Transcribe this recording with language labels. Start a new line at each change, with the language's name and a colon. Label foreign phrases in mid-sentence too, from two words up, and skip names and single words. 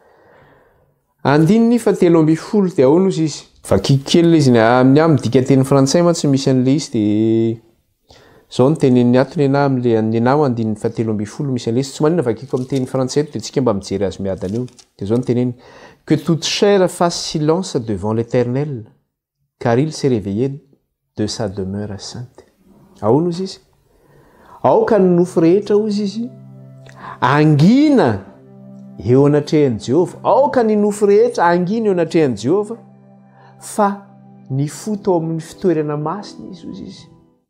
Malagasy: 3:10 dia ahoana ozy izy? Vakiako kely izy amin'ny dika teny frantsay mantsy misy an'ilay izy dia zao ny tenen'ny atony na amin'ilay anao 3:10 misy an'ilay izy. Tsy manina vakiako amin'ny teny frantsay dia tsika mba mijery azy miadana eo. Dia zao ny teneny:
French: que toute chair fasse silence devant l'Éternel, car il s'est réveillé de sa demeure sainte.
Malagasy: Ahoana ozy izy? Aoka ny nofo rehetra ozy izy angina eo anatrehan'i Jehova. Aoka ny nofo rehetra angina eo anatrehan'i Jehova, fa ny fo tao amin'ny fitoerana masina izy ozy izy.